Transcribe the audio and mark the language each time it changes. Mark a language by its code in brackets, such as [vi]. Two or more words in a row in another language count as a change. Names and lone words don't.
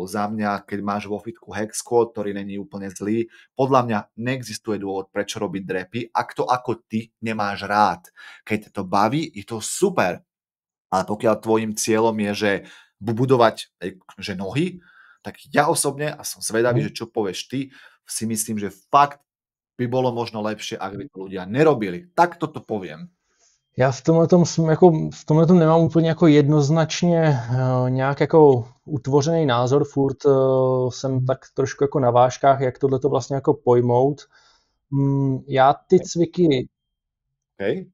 [sk] Za mňa, keď máš vo fitku hex squat, ktorý není úplne zlý, podľa mňa neexistuje dôvod, prečo robiť drepy, ak to ako ty nemáš rád. Keď ťa to baví, je to super. Ale pokiaľ tvojim cieľom je, že budovať že nohy, tak ja osobne, a som zvedavý, Mhm. že čo povieš ty, si myslím, že fakt by bolo možno lepšie, ak by to ľudia nerobili. Tak toto poviem. [cs] Já v tomhletom nemám úplně jako jednoznačně nějak jako utvořený názor, furt jsem tak trošku jako na vážkách, jak tohleto vlastně jako pojmout. Já ty cviky Okay?